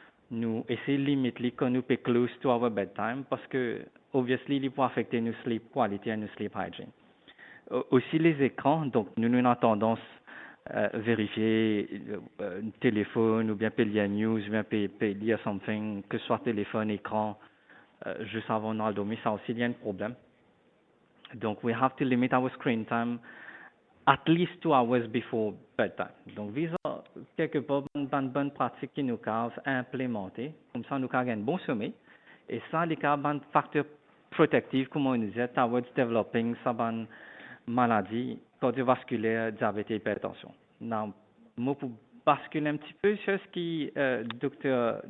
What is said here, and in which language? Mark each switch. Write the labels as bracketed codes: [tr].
[fr] Nous essayons de limiter quand nous sommes [en] close to our bedtime [fr] parce que, [en] obviously, [fr] il peut affecter nos [en] sleep quality [fr] et nos [en] sleep hygiene. [fr] Aussi, les écrans, donc nous avons tendance à vérifier un téléphone ou bien lire [en] news [fr] ou bien lire [en] something, [fr] que ce soit téléphone, écran, juste avant de dormir, ça aussi, il y a un problème. [en] Donc, we have to limit our screen time at least 2 hours before bedtime. [fr] Donc, [en] these are [fr] quelque part une bonne pratique qui nous avons implémentée. Comme ça, nous avons un bon sommeil. Et ça, les cas un facteur protectif, comme on disait, [en] towards [fr] developing une maladie cardiovasculaire, diabète et hypertension. [en] Now, [fr] moi, pour basculer un petit peu sur ce qui Dr.